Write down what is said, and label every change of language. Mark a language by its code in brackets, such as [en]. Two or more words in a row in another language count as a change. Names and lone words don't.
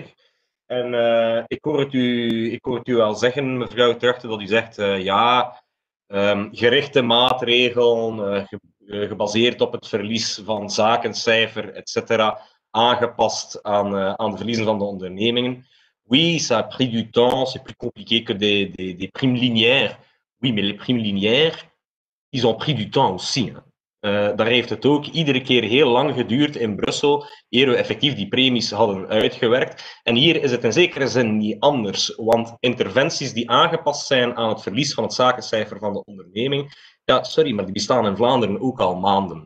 [nl] En ik hoor het u wel zeggen, mevrouw Terugte, dat u zegt gerichte maatregelen, gebaseerd op het verlies van zakencijfer, etc., aangepast aan de verliezen van de ondernemingen. [fr] Oui, ça a pris du temps, c'est plus compliqué que des primes linéaires. Oui, mais les primes linéaires, ils ont pris du temps aussi. [nl] Daar heeft het ook iedere keer heel lang geduurd in Brussel, eer we effectief die premies hadden uitgewerkt. En hier is het in zekere zin niet anders, want interventies die aangepast zijn aan het verlies van het zakencijfer van de onderneming, ja, sorry, maar die bestaan in Vlaanderen ook al maanden.